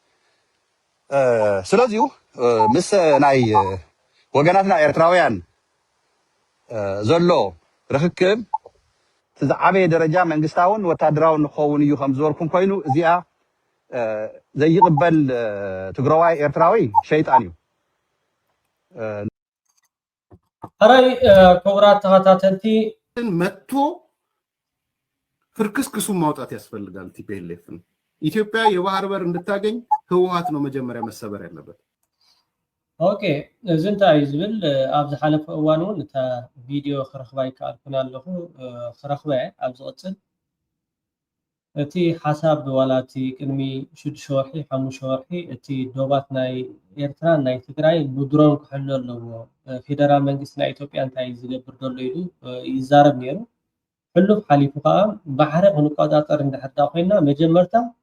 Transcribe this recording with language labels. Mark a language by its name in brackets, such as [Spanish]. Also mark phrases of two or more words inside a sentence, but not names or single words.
[Tigrinya] ስለዚሁ ምስ ናይ ወገናትና ኤርትራውያን ዘሎ ርክክብ ትዝዓበየ ደረጃ መንግስታውን ወታደራውን ክኸውን እዩ ከም ዝበልኩም ኮይኑ እዚኣ ዘይቕበል ትግራዋይ ኤርትራዊ ሸይጣን እዩ። ሕራይ ክቡራት ተኸታተልቲ [Amharic] መጥቶ ፍርክስክሱን ማውጣት ያስፈልጋል። ቲፒኤልኤፍን ኢትዮጵያ የባህር በር እንድታገኝ ህወሓት ነው መጀመሪያ መሰበር ያለበት። [Tigrinya] ኦኬ እዚ እንታይ እዩ ዝብል ኣብ ዝሓለፈ እዋን እውን እታ ቪድዮ ክረኽባ ይከኣልኩን ኣለኹ ክረኽበ ኣብ ዝቕፅል እቲ ሓሳብ ዋላ እቲ ቅድሚ 6 ወርሒ 5 ወርሒ እቲ ዶባት ናይ ኤርትራ ናይ ትግራይ ብድሮን ክሕሎ ኣለዎ ፌደራል መንግስቲ ናይ ኢትዮጵያ እንታይ ዝገብር ዘሎ ኢሉ ይዛረብ ነይሩ ሕሉፍ ሓሊፉ ከዓ ባሕሪ ክንቆፃፀር እንድሕር ዳ ኮይና መጀመርታ